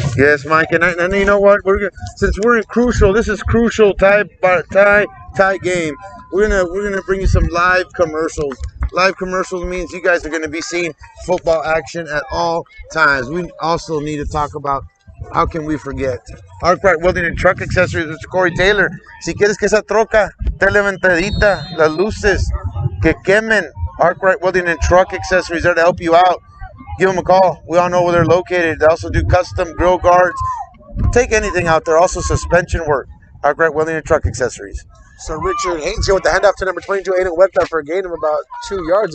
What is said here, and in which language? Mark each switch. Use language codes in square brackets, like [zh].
[en] Yes, Mike, and you know what? Since we're in crucial, this is crucial tie game. We're gonna bring you some live commercials. Live commercials means you guys are gonna be seeing football action at all times. We also need to talk about. How can we forget? Arkwright Welding and Truck Accessories, Mr. Corey Taylor. [es] Si quieres que esa troca te levantadita, las luces, que quemen. [en] Arkwright Welding and Truck Accessories there to help you out. Give them a call. We all know where they're located. They also do custom grill guards. Take anything out there. Also suspension work. Arkwright Welding and Truck Accessories. So Richard Haynes here with the handoff to number 22, Aiden Webster for a gain of about 2 yards.